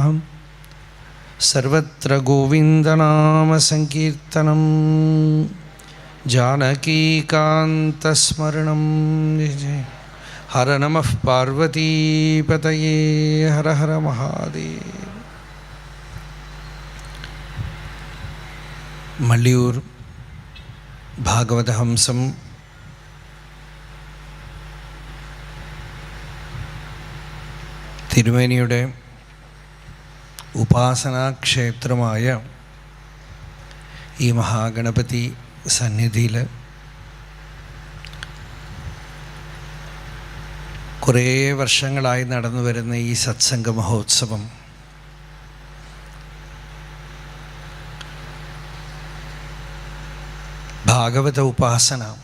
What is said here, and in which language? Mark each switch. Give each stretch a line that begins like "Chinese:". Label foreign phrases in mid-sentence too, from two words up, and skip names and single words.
Sanskrit: सर्वत्र गोविन्दनामसङ्कीर्तनं जानकीकान्तस्मरणं जय। हर नमः पार्वतीपतये हर हर महादेव।
Malayalam: मल्लियूर भागवतहंസം തിരുമേനിയുടെ ഉപാസനാക്ഷേത്രമായ ഈ മഹാഗണപതി സന്നിധിയിൽ കുറേ വർഷങ്ങളായി നടന്നു വരുന്ന ഈ സത്സംഗ മഹോത്സവം ഭാഗവത ഉപാസന